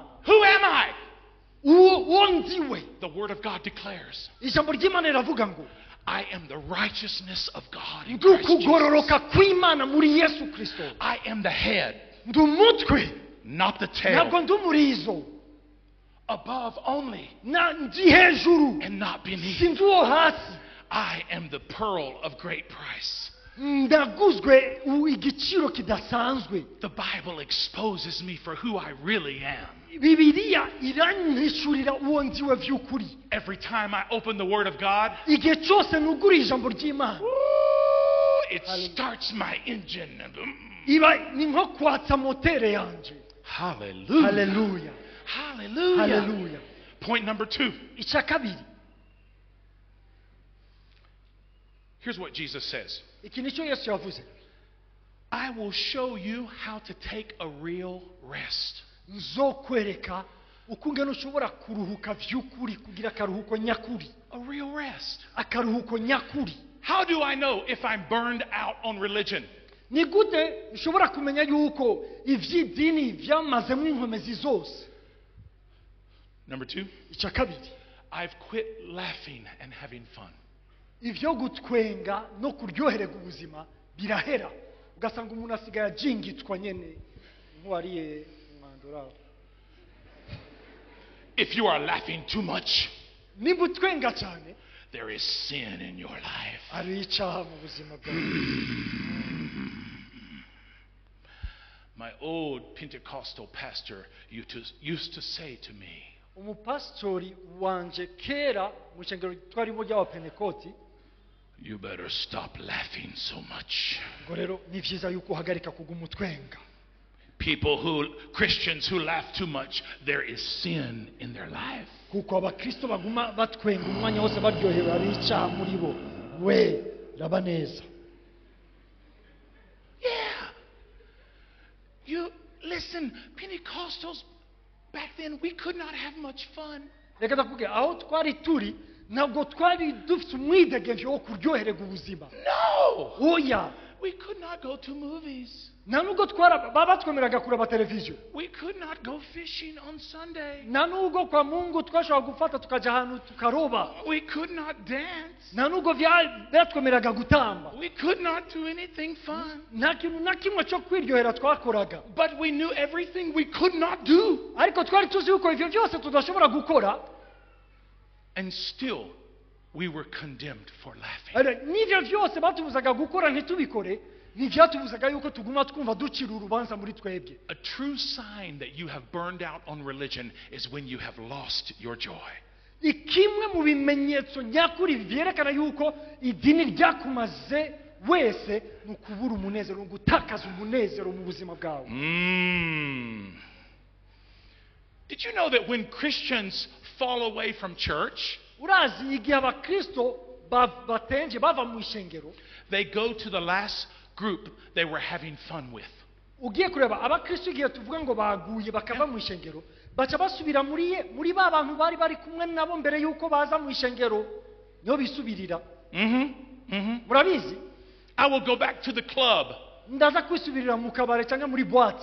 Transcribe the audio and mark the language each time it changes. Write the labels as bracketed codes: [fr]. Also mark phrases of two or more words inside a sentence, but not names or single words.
[en] Who am I? [rn] Uwo ndiwe. [en] The Word of God declares, [rn] ijambo ry'Imana riravuga ngo [en] I am the righteousness of God in Christ Jesus. [rn] ndukugororoka kw'Imana muri Yesu Kristo. [en] I am the head. [rn] ndi umutwe [en] not the [rn] ntabwo [en] tail. [rn] ndi umurizo [en] Above only [rn] ndi hejuru [en] and not beneath. [rn] sinzi uwo hasi [en] I am the pearl of great price. [rn] ndaguzwe igiciro kidasanzwe. [en] The Bible exposes me for who I really am. [rn] Bibiliya iranyishurira uwo ndiwe vy'ukuri. [en] Every time I open the Word of God, [rn] Igihe cyose nugura ijambo ry'Imana [en] it starts my engine. [rn] iba ni nko kwatsa motere yanje. [en] Hallelujah. [rn] Haleluya, [en] Hallelujah. [rn] haleluya. [en] Point number 2. [rn] Icya kabiri, [en] Here's what Jesus says. [rn] iki nicyo Yesu yavuze: [en] I will show you how to take a real rest. [rn] nzokwereka uko ungana ushobora kuruhuka vy'ukuri, kugira akaruhuko nyakuri. [en] A real rest. [rn] Akaruhuko nyakuri. [en] How do I know if I'm burned out on religion? [rn] Ni gute ushobora kumenya yuko ivy'idini vyamazemo inkomezi zose? [en] Number 2. [rn] Icya kabiri, [en] I've quit laughing and having fun. [rn] ivyo gutwenga no kuryoherega ubuzima birahera, ugasanga umuntu asigaye ajingitwa nyene nk'uwariye umwandura. [en] If you are laughing too much, [rn] Nimba utwenga cyane, [en] there is sin in your life. [rn] ari icyaha mu buzima bwawe. [en] My old Pentecostal pastor used to say to me, [rn] Umupastori wanje kera mu ishengero twarimo ry'abapentekoti, [en] you better stop laughing so much. [rn] ngo rero ni vyiza yuko uhagarika kuguma utwenga. [en] Christians who laugh too much, there is sin in their life. [rn] Kuko abakristo baguma batwenga umwanya wose baryohewe, ari icyaha muri bo. We raba neza. [en] Yeah. You listen, Pentecostals back then, we could not have much fun. [rn] Reka ndakuge, aho twari turi ntabwo twari dufite umwidegemvyo wo kuryoherega ubuzima. [en] No! [rn] Oya, [en] We could not go to movies. [rn] nta nubwo batwemereraga kureba televiziyo. [en] We could not go fishing on Sunday. [rn] Nta nubwo kwa Mungu twashobora gufata tukaja ahantu tukaroba. [en] We could not dance. [rn] Nta nubwo batwemereraga gutamba. [en] We could not do anything fun. [rn] Nta kintu na kimwe cyo kwiryohera twakoraga. [en] But we knew everything we could not do. [rn] Ariko twari tuzi yuko ivyo byose tudashobora gukora. [en] And still, we were condemned for laughing. [rn] N'ivyo byose batubuzaga gukora ntitubikore, ntivyatubuzaga yuko tuguma twumva ducira urubanza muri twebwe. [en] A true sign that you have burned out on religion is when you have lost your joy. [rn] Ikimwe mu bimenyetso nyakuri vyerekana yuko idini ryakumaze wese ni ukubura umunezero, gutakaza umunezero mu buzima bwawe. [en] Did you know that when Christians fall away from church, [rn] Urazi igihe abakristo batenje bava mu ishengero, [en] they go to the last group they were having fun with. [rn] ugiye kureba abakristo igihe tuvuga ngo baguye bakava mu ishengero, baca basubira muri ba bantu bari kumwe nabo mbere yuko baza mu ishengero, niyo bisubirira. Murabizi? [en] I will go back to the club. [rn] Ndaza kwisubirira mu kabare cyangwa muri boîte.